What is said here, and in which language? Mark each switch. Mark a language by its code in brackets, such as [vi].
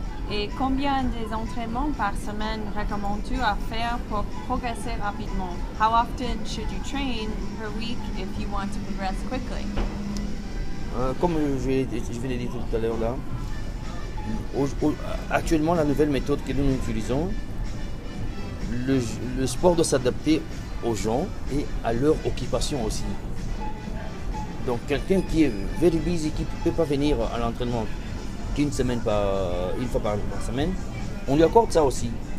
[fr] Et combien d'entraînements par semaine recommandes-tu à faire pour progresser rapidement? [en] How often should you train per week if you want to progress quickly? [fr] Comme je l'ai dit tout à l'heure là, actuellement la nouvelle méthode que nous utilisons, le sport doit s'adapter aux gens et à leur occupation aussi. Donc quelqu'un qui est [en] very busy, [fr] qui ne peut pas venir à l'entraînement une fois par semaine, on lui accorde ça aussi.